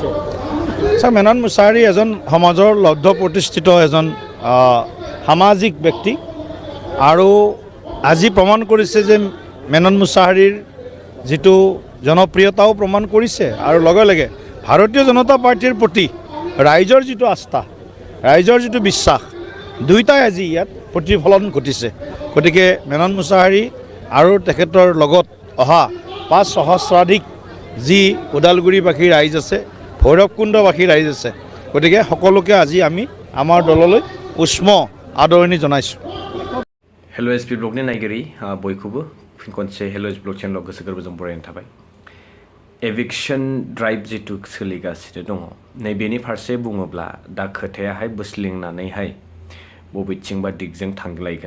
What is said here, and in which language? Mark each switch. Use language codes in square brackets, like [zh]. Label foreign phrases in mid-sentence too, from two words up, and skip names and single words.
[as] ছাৰ, মেনন মুছাহাৰী এজন সমাজৰ লব্ধ প্ৰতিষ্ঠিত এজন সামাজিক ব্যক্তি আৰু আজি প্ৰমাণ কৰিছে যে মেনন মুছাহাৰীৰ যিটো জনপ্ৰিয়তাও প্ৰমাণ কৰিছে আৰু লগে লগে ভাৰতীয় জনতা পাৰ্টিৰ প্ৰতি ৰাইজৰ যিটো আস্থা, ৰাইজৰ যিটো বিশ্বাস, দুয়োটাই আজি ইয়াত প্ৰতিফলন ঘটিছে। গতিকে মেনন মুছাহাৰী আৰু তেখেতৰ লগত অহা ৫ সহস্ৰাধিক যি ওদালগুৰিবাসী ৰাইজ আছে, ভৈৰৱকুণ্ডবাসী ৰাইজ আছে, গতিকে সকলোকে আজি আমি আমাৰ দললৈ উষ্ম আদৰণি জনাইছোঁ। [brx] हेलो एसपी ब्लगनि नायगिरि बयखौबो फिन खनसे हेलो एसपी ब्लग चेनेलाव गोसो गोरबोजों बरायनाय थाबाय। [en] eviction drive [brx] जितु सोलिगासिनो दङ, नैबेनि फारसे बुङोब्ला दा खोथायाहाय बोस्लिंनानैहाय बबेथिंबा दिगजों थांलायगोन।